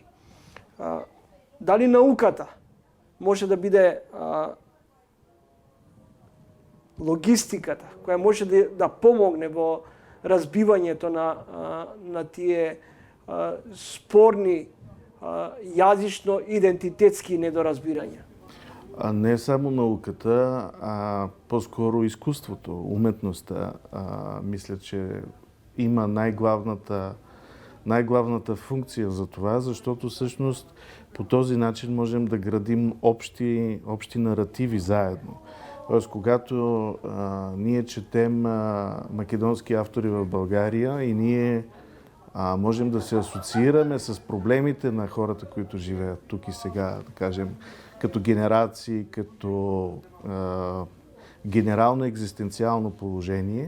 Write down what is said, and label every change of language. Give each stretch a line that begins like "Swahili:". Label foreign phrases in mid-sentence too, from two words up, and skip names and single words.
Macedonian: Дали науката може да биде логистиката, која може да помогне во разбивањето на тие спорни јазично-идентитетски недоразбирања?
Bulgarian: Не само науката, а по-скоро изкуството, уметността. Мисля, че има най-главната функция за това, защото всъщност по този начин можем да градим общи наративи заедно. Тоест, когато ние четем македонски автори в България и ние можем да се асоциираме с проблемите на хората, които живеят тук и сега, да кажем, като генерации, като генерално екзистенциално положение.